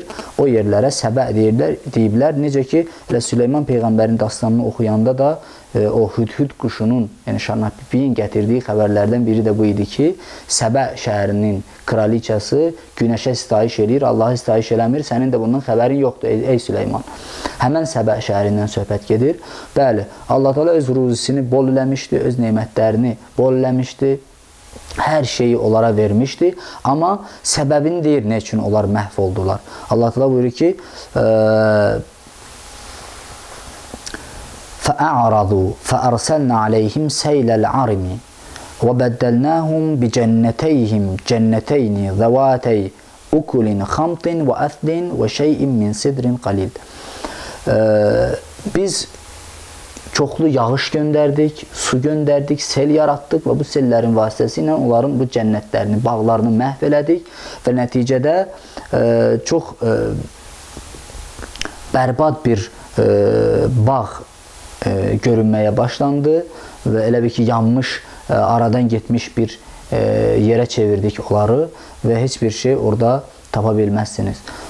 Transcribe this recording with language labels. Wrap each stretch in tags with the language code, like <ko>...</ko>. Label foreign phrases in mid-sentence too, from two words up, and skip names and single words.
<az>O yerlərə Səbə deyiblər. Necə ki, Süleyman Peyğəmbərin dastanını oxuyanda da o hüdhüd quşunun, yəni Şarnapipiyin gətirdiyi xəbərlərdən biri də bu idi ki, Səbə şəhərinin kraliçası günəşə sitayiş eləyir, Allahı sitayiş eləmir, sənin də bundan xəbərin yoxdur, ey Süleyman. Həmən Səbə şəhərindən söhbət gedir. Bəli, Allah Teala öz ruzisini bol eləmişdi, öz nemətlərini bol eləmişdi, hər şeyi onlara vermişdi, amma səbəbini deyir, nə üçün onlar məhv oldular. Allah Teala buyurur ki,</az> <ar>فَأَعْرَضُوا فَأَرْسَلْنَا عَلَيْهِمْ سَيْلَ الْعَرِمِ وَبَدَّلْنَاهُمْ بِجَنَّتَيْهِمْ جَنَّتَيْنِ ذَوَاتَيْ أُكُلٍ خَمْطٍ وَأَثْلٍ وَشَيْءٍ مِنْ سِدْرٍ قَلِيلٍ.</ar> <az>Biz çoxlu yağış göndərdik, su göndərdik, sel yaratdıq və bu sellərin vasitəsilə onların bu cənnətlərini, bağlarını məhv elədik və nəticədə çox bərbad bir bağ görünməyə başlandı və elə bir ki, yanmış, aradan getmiş bir yerə çevirdik onları və heç bir şey orada tapa bilməzsiniz.</az>